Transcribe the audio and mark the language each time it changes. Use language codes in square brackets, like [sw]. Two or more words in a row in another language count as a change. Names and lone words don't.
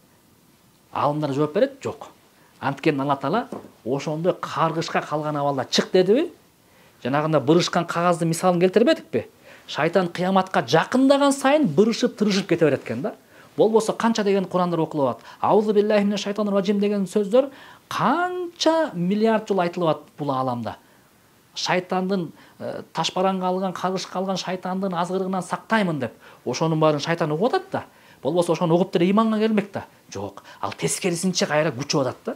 [ky] Алымдар жооп берет, жок. Анткени Алла Таала ошондой каргышка калган абалда чык дедиби? Жанагында бырышкан кагазды мисалын келтирбедикпи? Шайтан кыяматка жакындаган сайын бырышып, тырышып кете берет экен да. Болбосо канча деген Курандар окулуп атат. [ar] أعوذ بالله من الشيطان الرجيم [ky] деген сөздөр канча миллиард жыл айтылып атат бул ааламда. Шайтандын ташбаранга алган, каргышка алган шайтандын азгырыгынан сактаймын деп. Ошонун баарын шайтан угуп атат да. Болбосо ошону угуп деле иманга келмек да. Жок. Ал тескерисинче кайра күчүп атат да.